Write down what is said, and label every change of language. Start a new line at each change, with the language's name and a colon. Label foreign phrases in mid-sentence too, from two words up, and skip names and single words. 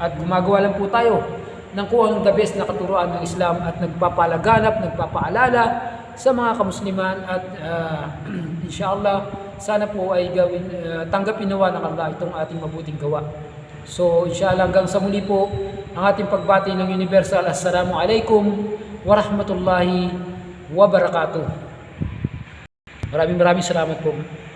Filipino: At gumagawa lang po tayo ng kung anong
English: the best
Filipino: na katuruan ng Islam at nagpapalaganap, nagpapaalala sa mga kamusliman at inshallah sana po ay tanggapin nawa ng Allah itong ating mabuting gawa. So inshallah hanggang sa muli po ang ating pagbati ng Universal.
Arabic: السلام عليكم ورحمة الله وبركاته.
Filipino: Maraming salamat po.